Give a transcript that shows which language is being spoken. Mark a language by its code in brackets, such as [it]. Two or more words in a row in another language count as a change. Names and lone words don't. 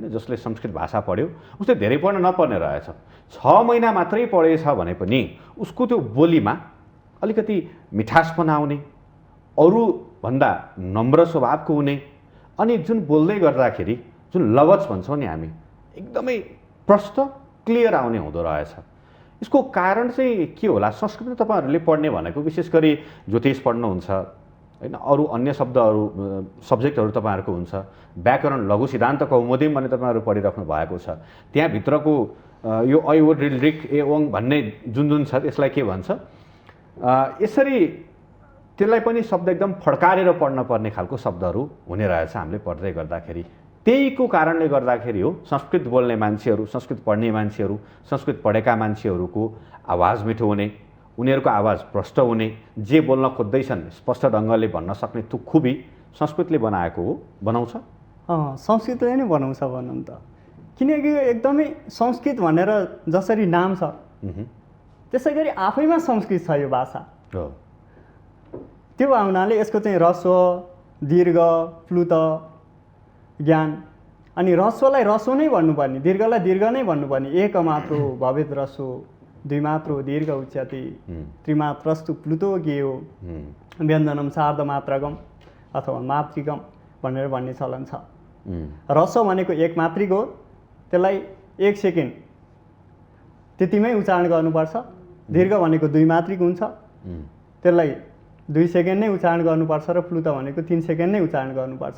[ne] जसले संस्कृत भाषा पढ्यो उसले धेरै पढ्न नपर्ने रहेछ, 6 महिना मात्रै पढेछ भने पनि उसको त्यो बोलीमा अलिकति मिठासपना आउने, अरूभन्दा नम्र स्वभावको हुने, अनि जुन बोल्दै गर्दाखेरि जुन लवज भन्छौँ नि हामी, एकदमै प्रष्ट क्लियर आउने हुँदो रहेछ। यसको कारण चाहिँ के होला? संस्कृत तपाईँहरूले पढ्ने भनेको विशेष गरी ज्योतिष पढ्नुहुन्छ होइन, अरू अन्य सब्जेक्टहरू तपाईँहरूको हुन्छ, व्याकरण, लघु सिद्धान्त कौमुदी भन्ने तपाईँहरू पढिराख्नु भएको छ। त्यहाँभित्रको यो ऐ ओ ऋ ऋ ए ओङ भन्ने जुन छ यसलाई के भन्छ? यसरी त्यसलाई पनि शब्द एकदम फड्कारेर पढ्न पर्ने खालको शब्दहरू हुने रहेछ हामीले पढ्दै गर्दाखेरि। त्यहीको कारणले गर्दाखेरि हो संस्कृत बोल्ने मान्छेहरू, संस्कृत पढ्ने मान्छेहरू, संस्कृत पढेका मान्छेहरूको आवाज मिठो हुने, उनीहरूको आवाज प्रष्ट हुने, जे बोल्न खोज्दैछन् स्पष्ट ढङ्गले भन्न सक्ने त्यो खुबी संस्कृतले बनाएको हो, बनाउँछ। संस्कृतले नै बनाउँछ भनौँ त, किनकि एकदमै संस्कृत भनेर जसरी नाम छ त्यसै गरी आफैमा संस्कृत छ यो भाषा। त्यो हुनाले यसको चाहिँ ह्रस्व, दीर्घ, प्लुत, ज्ञान, अनि ह्रस्वलाई ह्रस्व नै भन्नुपर्ने, दीर्घलाई दीर्घ नै भन्नुपर्ने। [sa] एक मात्रो भवेत् ह्रस्व, द्विमात्रो दीर्घ उच्यते, त्रिमात्रस्तु प्लुतो ज्ञेयो, व्यञ्जनम सार्धमात्रकम अथवा मातृकम [ne] भनेर भन्ने चलन छ। ह्रस्व भनेको एक मात्रिक हो, त्यसलाई 1 सेकेन्ड त्यतिमै उच्चारण गर्नुपर्छ। दीर्घ भनेको 2 मात्रिक हुन्छ, त्यसलाई 2 सेकेन्ड नै उच्चारण गर्नुपर्छ र प्लुत भनेको 3 सेकेन्ड नै उच्चारण गर्नुपर्छ।